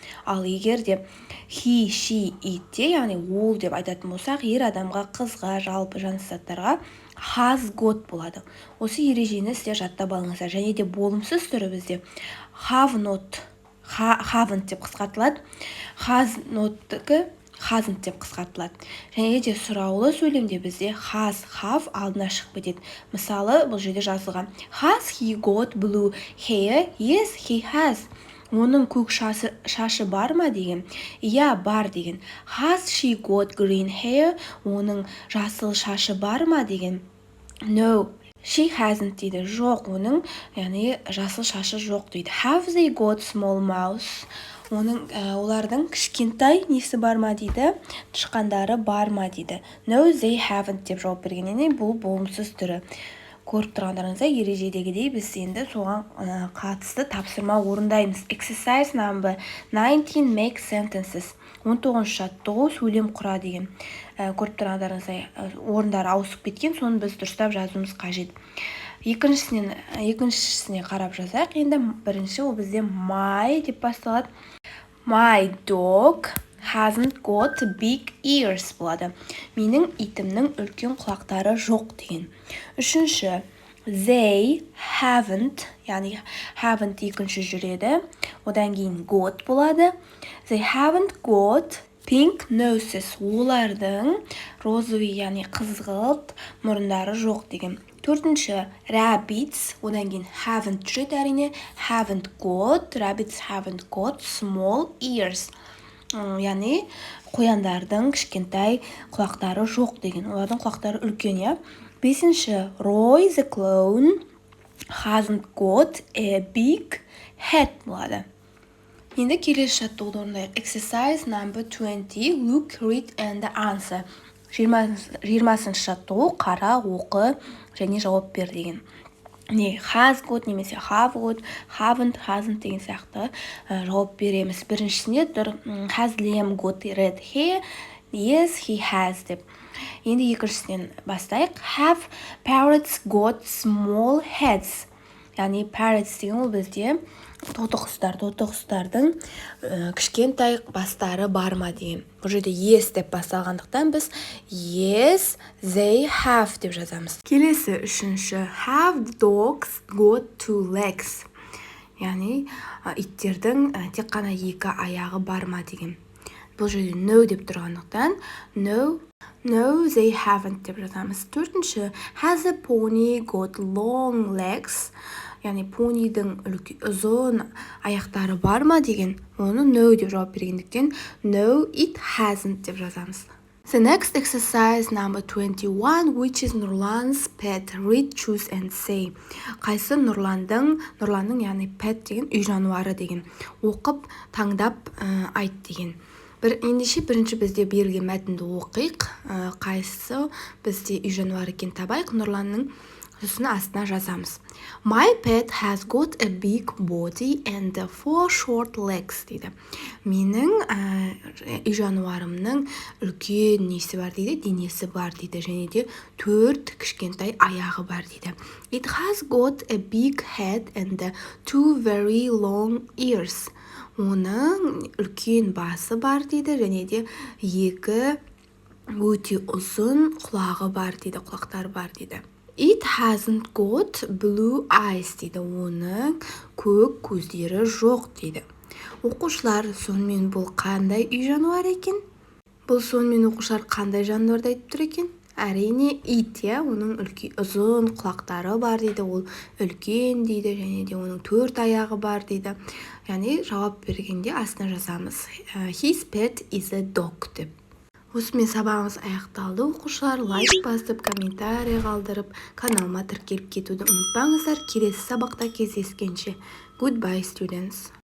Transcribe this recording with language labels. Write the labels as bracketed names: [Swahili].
[Kazakh] Ал егер де [English] he, she, it [Kazakh] те, яғни ол деп айтатын болсақ, ер адамға, қызға, жалпы жансыз заттарға [English] has got [Kazakh] болады. Осы ережені сіздер жаттап алыңыздар. Және де болымсыз түрі бізде [English] have not, haven't [Kazakh] деп қысқартылады. Has not-тікі hasn't деп қысқартылады. Және де сұраулы сөйлемде бізде [English] has, have [Kazakh] алдына шығып кетеді. Мысалы, бұл жерде жазылған [English] Has he got blue hair? Yes, he has. [Kazakh] Оның көк шашы бар ма деген? Иә, бар деген. [English] Has she got green hair? [Kazakh] Оның жасыл шашы бар ма деген? [English] No, she hasn't [Kazakh] дейді. Жоқ, оның яғни жасыл шашы жоқ дейді. [English] Have they got small mouths? [Kazakh] Олардың кішкентай несі бар ма дейді? Тышқандары бар ма дейді. [English] No, they haven't [Kazakh] деп жауап бергеннен бұл болымсыз түрі. Көріп тұрғандарыңызда ережедегідей біз енді соған қатысты тапсырма орындаймыз. [English] Exercise number 19, make sentences. [Kazakh] 19-ші жаттығу сөйлем құра деген. Көріп тұрғандарыңыздай орындары ауысып кеткен, соны біз дұрыстап жазуымыз қажет. Екіншісіне қарап жазайық. Енді бірінші ол бізде my деп басталады. [English] My dog hasn't got big ears [Kazakh] болады. Менің итімнің үлкен құлақтары жоқ деген. Үшінші, [English] they haven't, [Kazakh] яғни haven't екінші жүреді. Одан кейін got болады. [English] They haven't got pink noses. [Kazakh] Олардың розовый, яғни қызғылт мұрындары жоқ деген. Төртінші, rabbits. Одан кейін haven't жүреді әрине. [English] Haven't got, rabbits haven't got small ears. [Kazakh] Яғни қояндардың кішкентай құлақтары жоқ деген. Олардың құлақтары үлкен, иә. Бесінші, [English] Roy the clown hasn't got a big head [Kazakh] болады. Енді келесі жаттығуды орындайық. [English] Exercise number 20, look, read and answer. [Kazakh] 20-ші жаттығу қара, оқы және жауап бер деген. Не has got немесе have got, haven't, hasn't деген сияқты жауап береміз. Біріншісіне [English] has Liam got red hair? Yes, he has [Kazakh] деп. Енді екіншісінен бастайық. [English] Have parrots got small heads? [Kazakh] Яғни parrots деген ол бізде тоты құстардың кішкентай бастары бар ма деген. Бұл жерде yes деп басталғандықтан біз [English] yes, they have [Kazakh] деп жазамыз. Келесі үшінші. [English] Have dogs got two legs? [Kazakh] Яғни иттердің тек қана екі аяғы бар ма деген. Бұл жерде no деп тұрғандықтан [English] no, they haven't [Kazakh] деп жазамыз. Төртінші. [English] Has a pony got long legs? [Kazakh] Яғни понийдің ұзын аяқтары бар ма деген. Оны no деп жауап бергендіктен [English] no, it hasn't [Kazakh] деп жазамыз. [English] The next exercise number 21, which is Nurlan's pet. Read, choose and say. [Kazakh] Қайсы Нұрланның яғни pet деген үй жануары деген. Оқып, таңдап айт деген. Ендеше бірінші бізде берілген мәтінді оқиық. Қайсы бізде үй жануары екен табайық. Нұрланның үстіне астына жазамыз. [English] My pet has got a big body and 4 short legs [Kazakh] дейді. Менің үй жануарымның үлкен несі бар дейді, денесі бар дейді, және де 4 кішкентай аяғы бар дейді. [English] It has got a big head and 2 very long ears. [Kazakh] Оның үлкен басы бар дейді, және де 2 өте ұзын құлағы бар дейді, құлақтары бар дейді. [English] It hasn't got blue eyes [Kazakh] дейді. Оның көк көздері жоқ дейді. Оқушылар, сонымен бұл қандай үй жануары екен? Бұл сонымен оқушылар қандай жануарды айтып тұр екен? Әрине ит, оның ұзын құлақтары бар дейді, ол үлкен дейді, және де оның 4 аяғы бар дейді. Яғни жауап бергенде астына жазамыз. [English] His pet is a dog [Kazakh] деп. Осымен сабағымыз аяқталды. Оқушылар лайк басып, комментарий қалдырып, каналыма тіркеліп кетуді ұмытпаңыздар. Келесі сабақта кездескенше. [English] Goodbye, students.